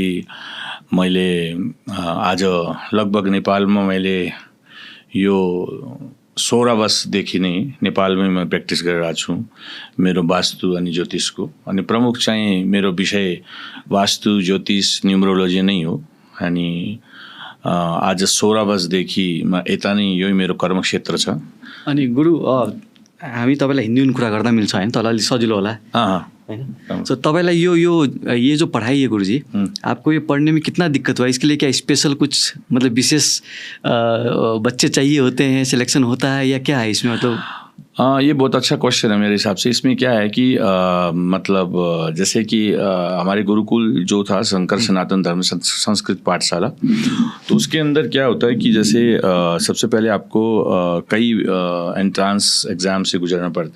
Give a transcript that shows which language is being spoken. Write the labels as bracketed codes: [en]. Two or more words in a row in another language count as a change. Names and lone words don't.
[ne] मैले आज लगभग नेपालमा मैले यो 16 वर्षदेखि नै नेपालमै म प्र्याक्टिस गरिरहेको छु मेरो वास्तु अनि ज्योतिषको अनि प्रमुख चाहिँ मेरो विषय वास्तु ज्योतिष न्युमरोलोजी नै हो अनि आज 16 वर्षदेखि म यता नै यही मेरो कर्मक्षेत्र छ। अनि गुरु हामी तपाईँलाई हिन्दीमा कुरा गर्दा मिल्छ हैन तल अलि सजिलो होला हैन। [hi] सो तपाईँलाई ये जो पढ़ाई है गुरुजी आपको ये पढ़ने में कितना दिक्कत हुआ इसके लिए क्या स्पेशल कुछ मतलब विशेष बच्चे चाहिए होते हैं सिलेक्शन होता है या क्या है इसमें मतलब? ये बहुत अच्छा क्वेश्चन है मेरे हिसाब से। इसमें क्या है कि मतलब जैसे कि हमारे गुरुकुल जो था शंकर सनातन धर्म संस्कृत पाठशाला तो उसके अंदर क्या होता है कि जैसे सबसे पहले आपको कई [en] entrance exam [hi] से गुजरना पड़ता है।